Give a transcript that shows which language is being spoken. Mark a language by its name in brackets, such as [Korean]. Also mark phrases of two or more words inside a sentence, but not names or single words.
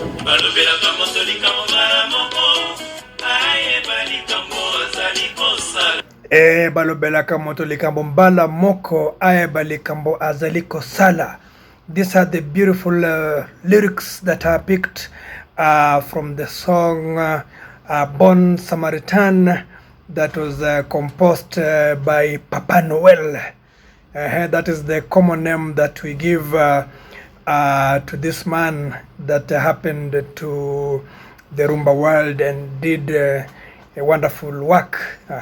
[Lingala] balobelaka moto likambo mbala moko ayeba likambo azaliko sala. [English] These are the beautiful lyrics that are picked from the song Bon Samaritan that was composed by Papa Noel. That is the common name that we give to this man that happened to the rumba world and did a wonderful work.